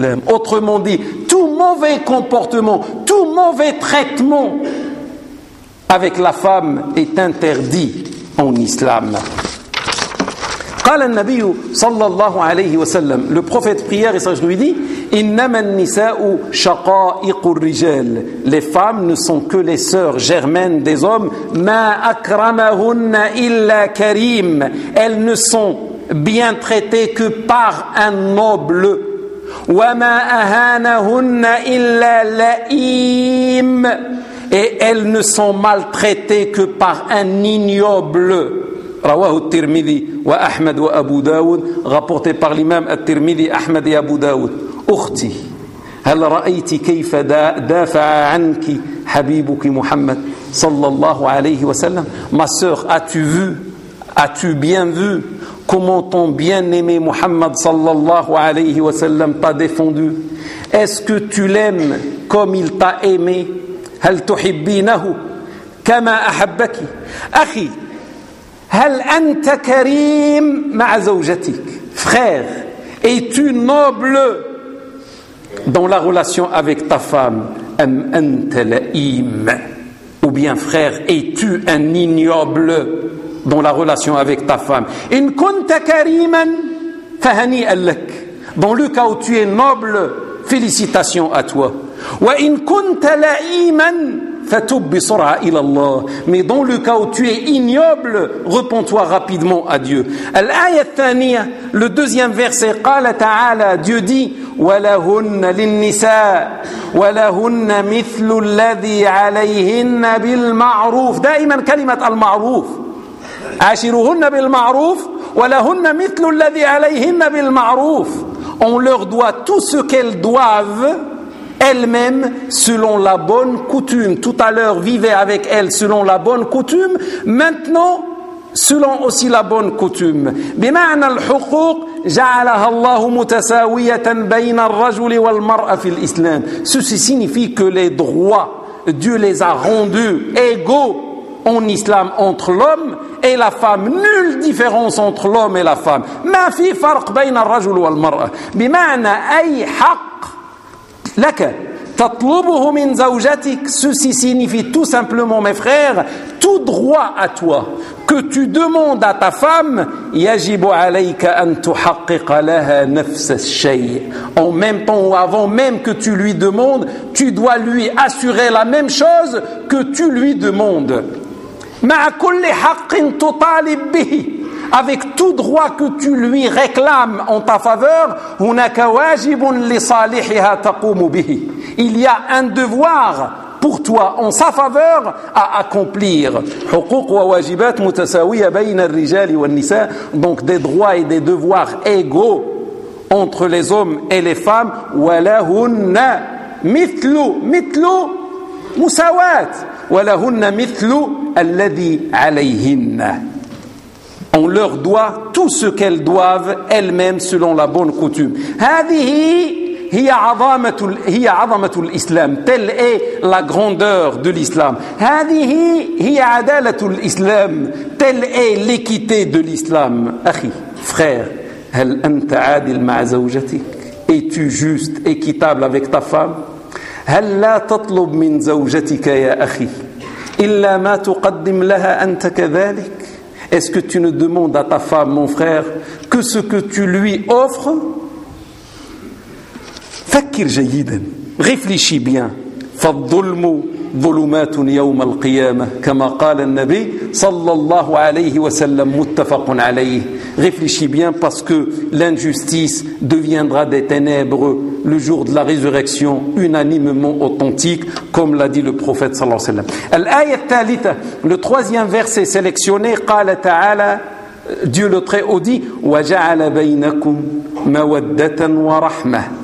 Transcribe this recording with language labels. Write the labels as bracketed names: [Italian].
[French] Autrement dit, tout mauvais comportement, tout mauvais traitement avec la femme est interdit en islam. [Arabic] قال النبي صلى الله عليه وسلم [French] le prophète prière [Arabic] صلى الله عليه وسلم إنما النساء شقائق الرجال. [French] Les femmes ne sont que les sœurs germaines des hommes. [Arabic] ما أكرمهن إلا كريم. [French] Elles ne sont bien traitées que par un noble. [Arabic] وما أهانهن إلا لئيم. [French] Et elles ne sont maltraitées que par un ignoble. [Arabic] رواه الترمذي وأحمد وأبو داود [French] rapporté par l'imam [Arabic] الترمذي أحمد et أبو داود. أختي هل رأيت كيف دافع عنك حبيبك محمد صلى الله عليه وسلم. [French] Ma sœur, as-tu bien vu comment ton bien-aimé محمد [Arabic] صلى الله عليه وسلم [French] t'a défendu. Est-ce que tu l'aimes comme il t'a aimé. [Arabic] هل تحبينه كما أحبك. أخي هل أنت كريم مع زوجتك. [French] Frère, es-tu noble dans la relation avec ta femme. [Arabic] أم أنت لئيم. [French] Ou bien frère, es-tu un ignoble dans la relation avec ta femme. [Arabic] In kunta kariman fahani allak. [French] Dans le cas où tu es noble, félicitations à toi. [Arabic] Wa in kunta la'iman fatub bi sur'a ila Allah. [French] Mais dans le cas où tu es ignoble, repens-toi rapidement à Dieu. [Arabic] Al-aya athaniya, [French] le deuxième verset, [Arabic] qala ta'ala, [French] Dieu dit: [Arabic] ولهن للنساء ولهن مثل الذي عليهن بالمعروف. دائما كلمة المعروف عاشروهن بالمعروف ولهن مثل الذي عليهن بالمعروف. [French] On leur doit tout ce qu'elles doivent elles-mêmes selon la bonne coutume. Tout à l'heure vivez avec elles selon la bonne coutume, maintenant selon aussi la bonne coutume. [Arabic] بمعنى الحقوق جعلها الله متساوية بين الرجل والمرأة في الإسلام. [French] Ceci signifie que les droits, Dieu les a rendus égaux en islam entre l'homme et la femme. Nulle différence entre l'homme et la femme. [Arabic] ما في فرق بين الرجل والمرأة. بمعنى أي حق لك تطلبه من زوجتك. [French] Ceci signifie tout simplement, mes frères, tout droit à toi que tu demandes à ta femme, [Arabic] يجب عليك أن تحقق لها نفس الشيء. [French] En même temps ou avant même que tu lui demandes, tu dois lui assurer la même chose que tu lui demandes. [Arabic] مع كل حق تطالب به. [French] Avec tout droit que tu lui réclames en ta faveur, [Arabic] هناك واجب لصالحها تقوم به. [French] Il y a un devoir pour toi, en sa faveur, à accomplir. [Arabic] حقوق وواجبات متساوية بين الرجال والنساء. [French] Donc des droits et des devoirs égaux entre les hommes et les femmes. [Arabic] ولهن مثل مثل مساواة ولهن مثل الذي عليهن. [French] On leur doit tout ce qu'elles doivent elles-mêmes selon la bonne coutume. [Arabic] هذه هي عظمة الإسلام. [French] Telle est la grandeur de l'islam. [Arabic] هذه هي عدالة الإسلام. [French] Telle est l'équité de l'islam. أخي, frère, [Arabic] هل أنت عادل مع زوجتك؟ [French] Es-tu juste, équitable avec ta femme؟ [Arabic] هل لا تطلب من زوجتك يا أخي إلا ما تقدم لها أنت كذلك؟ [French] Est-ce que tu ne demandes à ta femme, mon frère, que ce que tu lui offres? [Arabic] فكر جيدا. [French] Réfléchis bien. [Arabic] فالظلم ظلمات يوم القيامة كما قال النبي صلى الله عليه وسلم متفق عليه. [French] Réfléchis bien, parce que l'injustice deviendra des ténèbres le jour de la résurrection, unanimement authentique, comme l'a dit le prophète [Arabic] sallallahu alayhi wa sallam. Al-aya al-thalitha, [French] le troisième verset sélectionné, [Arabic] قال تعالى, [French] Dieu le Très-Haut dit, [Arabic] وَجَعَلَ بَيْنَكُمْ مَوَدَّةً وَرَحْمَةً.